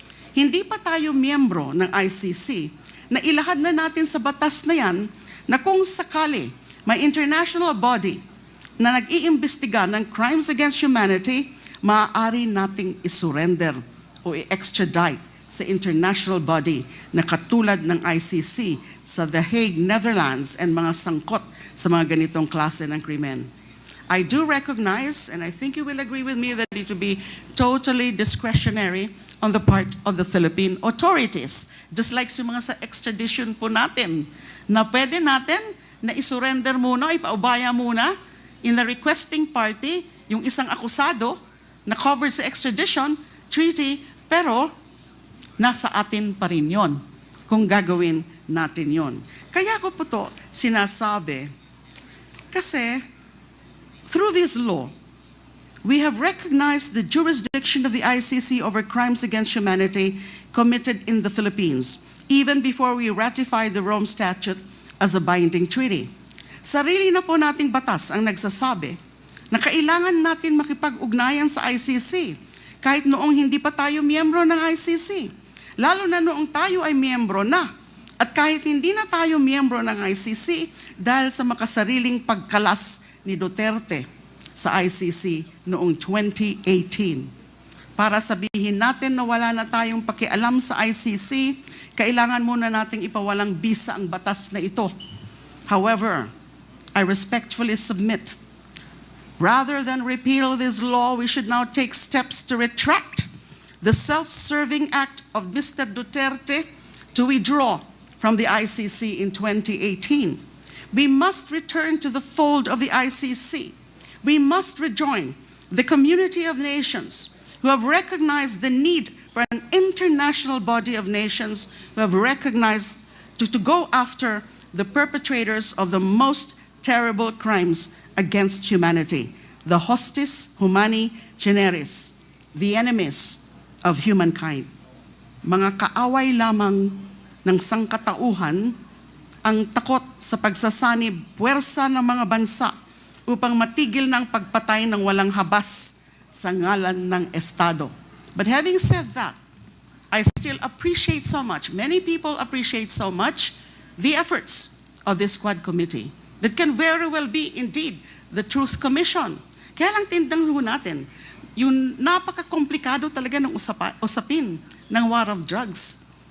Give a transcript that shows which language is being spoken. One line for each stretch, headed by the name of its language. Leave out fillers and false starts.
Filipino: Hindi pa tayo miyembro ng ICC na ilahad na natin sa batas na yan na kung sakali may international body na nag-iimbestiga ng crimes against humanity, maaari nating isurrender o i-extradite sa international body na katulad ng ICC sa The Hague, Netherlands, and mga sangkot sa mga ganitong klase ng krimen.
English: I do recognize, and I think you will agree with me, that it will be totally discretionary on the part of the Philippine authorities.
Filipino: Just like sa mga sa extradition po natin, na pwede natin na isurrender muna, ipaubaya muna
English: in the requesting party,
Filipino: yung isang akusado na covered sa extradition treaty, pero nasa atin pa rin yon kung gagawin natin yon. Kaya ko po to sinasabi, kasi
English: through this law, we have recognized the jurisdiction of the ICC over crimes against humanity committed in the Philippines, even before we ratified the Rome Statute as a binding treaty.
Filipino: Sarili na po nating batas ang nagsasabi na kailangan natin makipag-ugnayan sa ICC kahit noong hindi pa tayo miyembro ng ICC. Lalo na noong tayo ay miyembro na. At kahit hindi na tayo miyembro ng ICC dahil sa makasariling pagkalas ni Duterte sa ICC noong 2018. Para sabihin natin na wala na tayong pakialam sa ICC, kailangan muna nating ipawalang bisa ang batas na ito.
English: However, I respectfully submit, rather than repeal this law, we should now take steps to retract the self-serving act of Mr. Duterte to withdraw from the ICC in 2018. We must return to the fold of the ICC. We must rejoin the community of nations who have recognized the need for an international body of nations who have recognized to go after the perpetrators of the most terrible crimes against humanity, the
Latin: hostis humani generis,
English: the enemies of humankind.
Filipino: Mga kaaway lamang ng sangkatauhan ang takot sa pagsasanib puwersa ng mga bansa upang matigil ng pagpatay ng walang habas sa ngalan ng Estado.
English: But having said that, I still appreciate so much, many people appreciate so much the efforts of this Quad Committee that can very well be indeed the Truth Commission.
Filipino: Kaya lang tindang ho natin, yung napaka-komplikado talaga ng usapin ng war of drugs.